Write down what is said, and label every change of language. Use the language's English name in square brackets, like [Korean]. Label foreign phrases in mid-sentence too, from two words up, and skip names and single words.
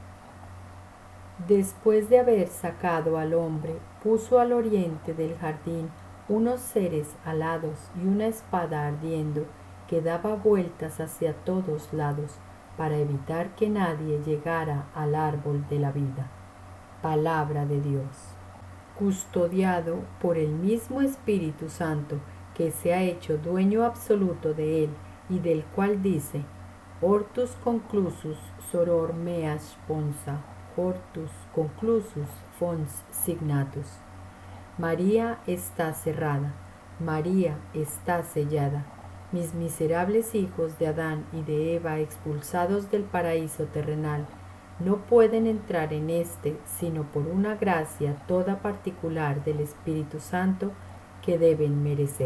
[Spanish] Después de haber sacado al hombre, puso al oriente del jardín unos seres alados y una espada ardiendo que daba vueltas hacia todos lados para evitar que nadie llegara al árbol de la vida. Palabra de Dios. Custodiado por el mismo Espíritu Santo que se ha hecho dueño absoluto de él y del cual dice: [Latin] Hortus conclusus soror meas sponsa, hortus conclusus fons signatus. [Spanish] María está cerrada, María está sellada. Mis miserables hijos de Adán y de Eva expulsados del paraíso terrenal no pueden entrar en éste sino por una gracia toda particular del Espíritu Santo que deben merecer.